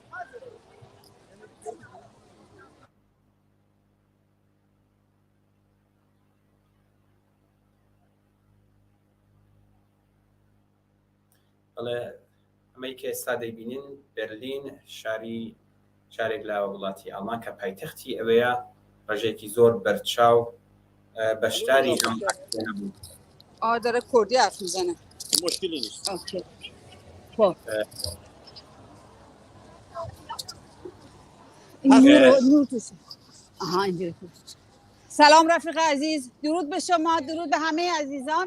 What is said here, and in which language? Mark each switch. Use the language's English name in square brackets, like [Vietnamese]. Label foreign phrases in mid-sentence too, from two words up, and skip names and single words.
[Central Kurdish] بەڵێ ئەمەی کە ئێستا دەیبینین بەرلین شارێک لە وڵاتی ئەڵمان کە پایتەختی ئەوەیە ڕژێکی زۆر بەرچاو بەشداری ئەم بوو. [Persian] داره کردی حرف میزنه. مشکلی نیست. اوکی. خب. اینجوری. سلام رفیق عزیز، درود به شما، درود به همه عزیزان.